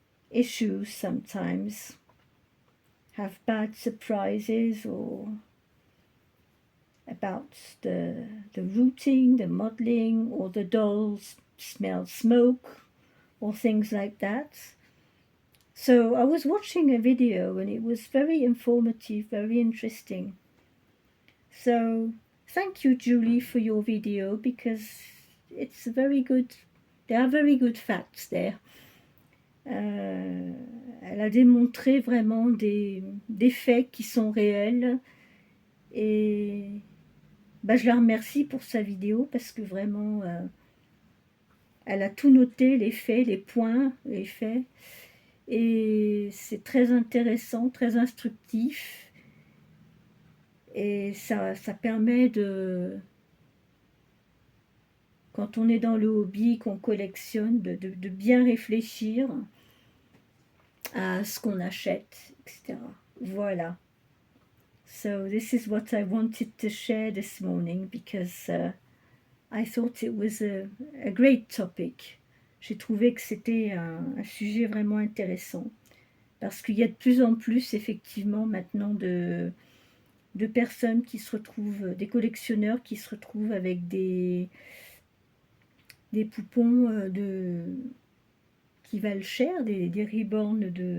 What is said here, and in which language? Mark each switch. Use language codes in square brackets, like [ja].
[en] issues sometimes, have bad surprises, or about the routing, the modeling, or the dolls smell smoke or things like that. So I was watching a video and it was very informative, very interesting. So thank you, Julie, for your video, because it's very good. There are very good facts there. [fr] Elle a démontré vraiment des faits qui sont réels, et bah, je la remercie pour sa vidéo parce que vraiment elle a tout noté, les faits, les points, les faits, et c'est très intéressant, très instructif, et ça permet de, quand on est dans le hobby, qu'on collectionne, de bien réfléchir à ce qu'on achète, etc. Voilà. [en] So this is what I wanted to share this morning, because I thought it was a great topic. [fr] J'ai trouvé que c'était un sujet vraiment intéressant, parce qu'il y a de plus en plus effectivement maintenant de personnes qui se retrouvent, des collectionneurs qui se retrouvent avec des poupons qui valent cher, des reborns,